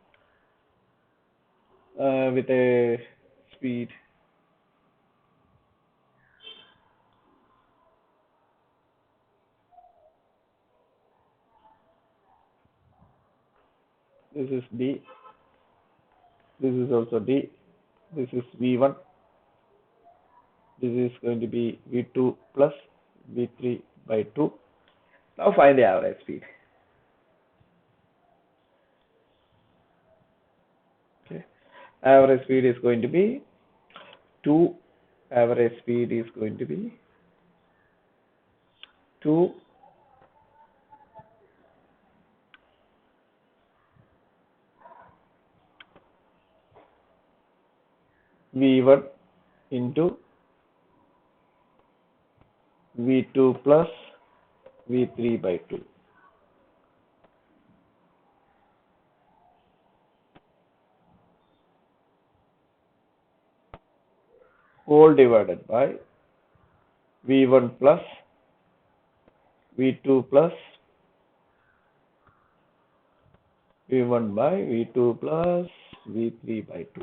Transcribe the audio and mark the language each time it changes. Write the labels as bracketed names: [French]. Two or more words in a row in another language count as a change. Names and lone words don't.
[English] with a speed this is d, this is also d, this is v1, this is going to be v2 plus v3 by 2. Now find the average speed. Okay, average speed is going to be 2. Average speed is going to be 2 v1 into v2 plus v3 by 2. Whole divided by v1 plus v2 plus v1 by v2 plus v3 by 2.